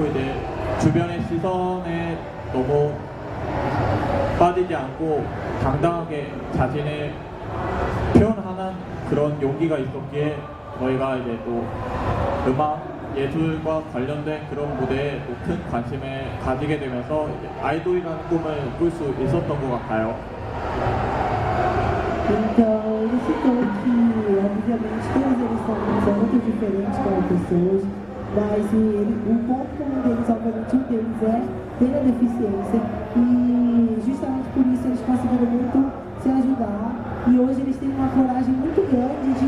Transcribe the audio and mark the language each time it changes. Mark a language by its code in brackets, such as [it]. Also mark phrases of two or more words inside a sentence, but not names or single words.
[ko] 이제 주변의 시선에 너무 빠지지 않고 당당하게 자신을 표현하는 그런 용기가 있었기에 저희가 이제 또 음악 예술과 관련된 그런 무대에 또 큰 관심을 가지게 되면서 아이돌이라는 꿈을 꿀 수 있었던 것 같아요. [pt] Então, ele citou que, obviamente, todos eles são muito diferentes como pessoas, mas o ponto comum deles, obviamente, um deles é ter a deficiência e justamente por isso eles conseguiram muito se ajudar e hoje eles têm uma coragem muito grande de